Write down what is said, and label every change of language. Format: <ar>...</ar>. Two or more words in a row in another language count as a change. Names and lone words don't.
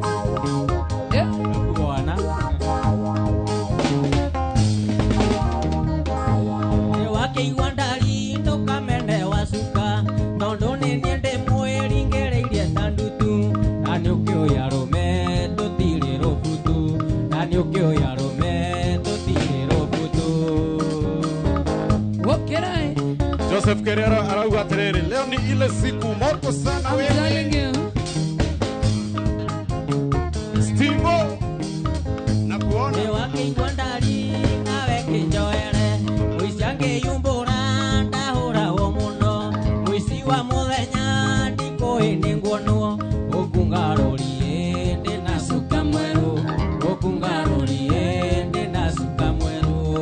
<ki>bwana wakĩigua ndari ndũkamene wacuka tondũ nĩ niĩ ndĩmwĩringĩrĩirie ta ndutu na nĩ ũkĩũya rũme tũtirĩ rũbutu na nĩ ũkĩũya rũme tũtirĩ rũbutu okerae Joseph Kerera arauga atiriri,</ki> <sw>leo ni ile siku moto sana wewe. Stimo na kuona</sw> <ki>nĩ wakĩigua ndari nawe kĩnjoere mũici angĩyumbũra ndahũragwo mũno mũici wa mũthenya ndikũĩ nĩ nguonwo ũkungarũrie ndĩna cuka mwerũ ũkungarũrie ndĩna cuka mwerũ</ki>